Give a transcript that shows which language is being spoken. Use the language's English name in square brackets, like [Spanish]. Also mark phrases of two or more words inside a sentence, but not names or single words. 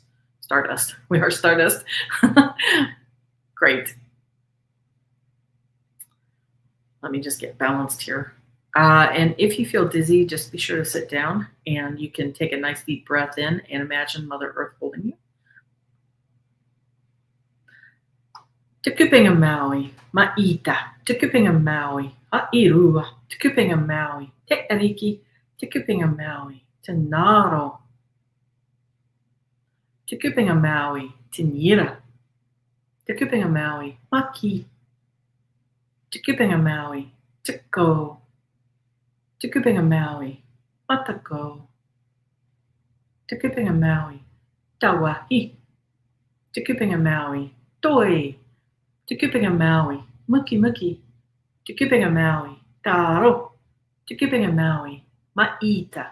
[English] Stardust. We are stardust. Great. Let me just get balanced here. And if you feel dizzy, just be sure to sit down, and you can take a nice deep breath in and imagine Mother Earth holding you. [Māori] Tukupinga Maui, Ma'ita, Tukupinga Maui, Ha'irua, Tukupinga Maui, Te Ariki, Tukupinga Maui, Tanaro, Tukupinga Maui, Tinira, Tukupinga Maui, Maki, Tukupinga Maui, Tuko, Tukupinga Maui, Matako, Tukupinga Maui, Tawahi, Tukupinga Maui, Toi, Tukupinga Maui, Muki Muki, Tukupinga Maui, Taro, Tukupinga Maui, Ma'ita.